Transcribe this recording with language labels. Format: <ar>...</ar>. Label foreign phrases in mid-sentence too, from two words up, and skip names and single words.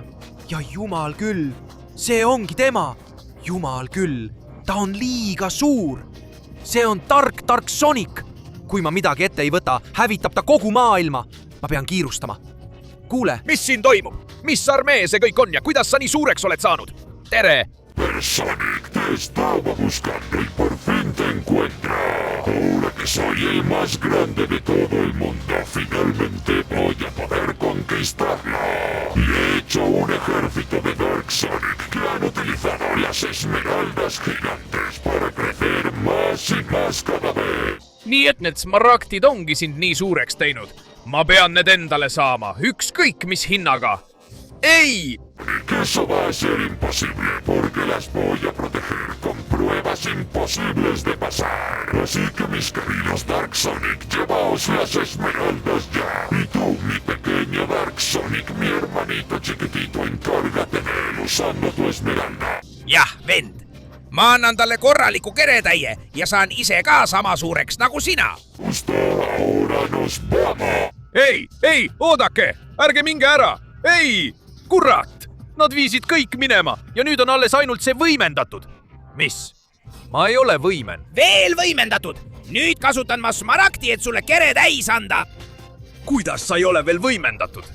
<et>Ja jumal küll, see ongi tema. Jumal küll, ta on liiga suur. See on tark Sonic. Kui ma midagi ette ei võta, hävitab ta kogu maailma. Ma pean kiirustama. Kuule. Mis siin toimub? Mis armee see kõik on ja kuidas sa nii suureks oled saanud? Tere!</et> <es>Sonic, te estaba buscando y por fin te encuentra. Ahora que soy el más grande de todo el mundo, finalmente voy a poder conquistarla. Y he hecho un ejército de Dark Sonic que han utilizado las esmeraldas gigantes para crecer más y más cada vez.</es> <et>Nii et need smaragdid ongi sind nii suureks teinud. Ma pean need endale saama, ükskõik mis hinnaga. Ei!</et> <es>Que eso va a ser imposible porque las voy a proteger con pruebas imposibles de pasar. Así que mis queridos Dark Sonic, llevaos las esmeraldas ya. Y tú, mi pequeño Dark Sonic, mi hermanito chiquitito, encárgate de él usando tu esmeralda.</es> <et>Jah, vend. Ma annan talle korraliku keretäie ja saan ise ka sama suureks nagu sina.</et> <es>Justo ahora nos vamos.</es> <et>Ei, oodake! Ärge minge ära! Ei! Kurat! Nad viisid kõik minema ja nüüd on alles ainult see võimendatud. Mis? Ma ei ole võimen. Veel võimendatud! Nüüd kasutan ma smaragdi, et sulle kere täis anda. Kuidas sa ei ole veel võimendatud?</et>